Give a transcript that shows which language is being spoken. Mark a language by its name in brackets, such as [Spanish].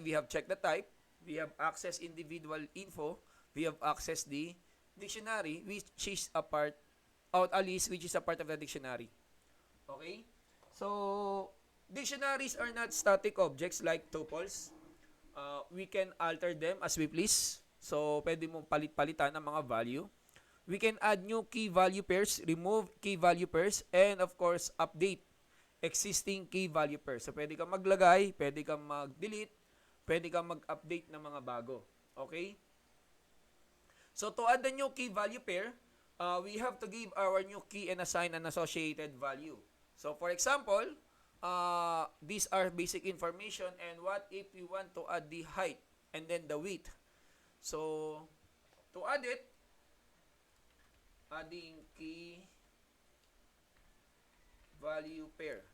[English] We have checked the type. We have access individual info. We have access the dictionary, which is a part, out a list, which is a part of the dictionary. Okay? So, dictionaries are not static objects like tuples. We can alter them as we please. So, [Filipino] pwede mong palit-palitan ng mga value. [English] We can add new key value pairs, remove key value pairs, and of course, update existing key value pairs. [Filipino] So, pwede kang maglagay, pwede kang mag-delete, pwede kang mag-update ng mga bago. [English] Okay? So, to add the new key value pair, we have to give our new key and assign an associated value. So, for example, these are basic information, and what if we want to add the height and then the width? So, to add it, adding key value pair.